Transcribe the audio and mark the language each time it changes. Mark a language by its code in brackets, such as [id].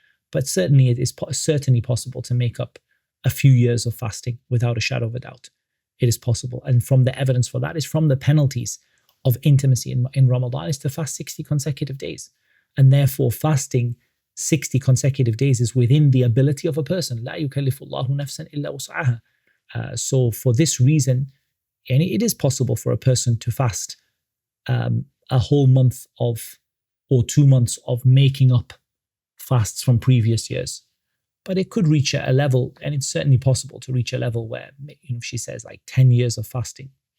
[en] But certainly it is certainly possible to make up a few years of fasting without a shadow of a doubt. It is possible. And from the evidence for that is from the penalties of intimacy in Ramadan is to fast 60 consecutive days. And therefore fasting 60 consecutive days is within the ability of a person. [ar] لا يكلف الله نفسا إلا وسعها. [en] So for this reason, and it is possible for a person to fast a whole month or 2 months of making up fasts from previous years. But it could reach a level, and it's certainly possible to reach a level where, she says like 10 years of fasting.